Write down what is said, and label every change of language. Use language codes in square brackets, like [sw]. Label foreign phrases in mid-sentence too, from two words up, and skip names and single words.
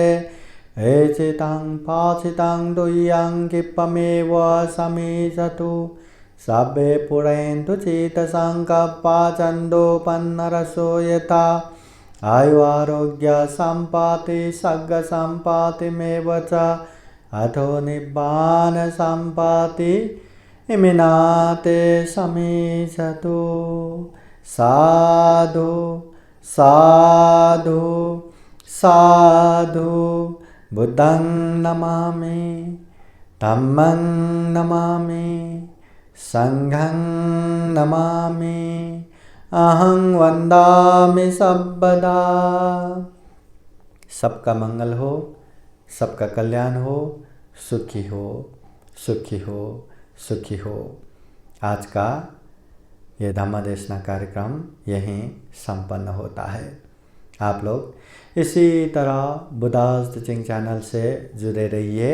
[pi] एचितं पाचितं दुह्यं क्षिप्रमेव समीचतु सर्वे पुरन्तु चित्तसङ्कल्पा छन्दोपन्नरसो यथा। आयु आरोग्य सम्पत्ति सग्ग सम्पत्तिमेव च अथो निब्बान सम्पत्ति इमिनाते समीचतु। साधु साधु साधु। बुद्धं नमामि, धम्मं नमामि, संघं नमामि, अहं वन्दामि सर्वदा। [hi] सबका मंगल हो, सबका कल्याण हो, सुखी हो, सुखी हो, सुखी हो। आज का ये धम्मदेशना कार्यक्रम यहीं संपन्न होता है। आप लोग इसी तरह बुद्धास टीचिंग चैनल से जुड़े रहिए।